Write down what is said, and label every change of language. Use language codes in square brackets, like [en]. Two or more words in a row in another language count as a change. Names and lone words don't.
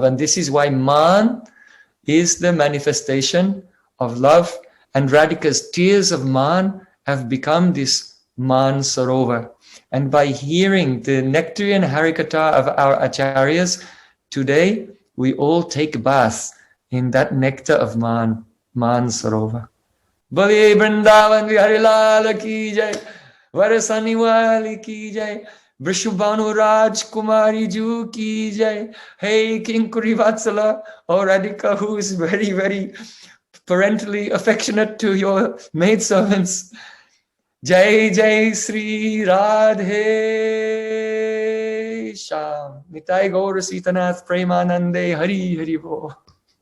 [en] And this is why Maan is the manifestation of love, and Radhika's tears of Maan have become this Maan Sarovar. And by hearing the nectarian harikatha of our acharyas, today we all take bath in that nectar of Maan Sarovar. [hi] बले वृंदावन बिहारी लाल की जय, बरसानी वाली की जय, वृषभानु राज कुमारी जू की जय. [en] Hey King Kurivatsala or Radhika, who is very, very parentally affectionate to your maidservants. [hi] जय जय श्री राधे श्याम. [bn] নিতাই গৌর সীতানাথ প্রেমানন্দে হরি হরি বো.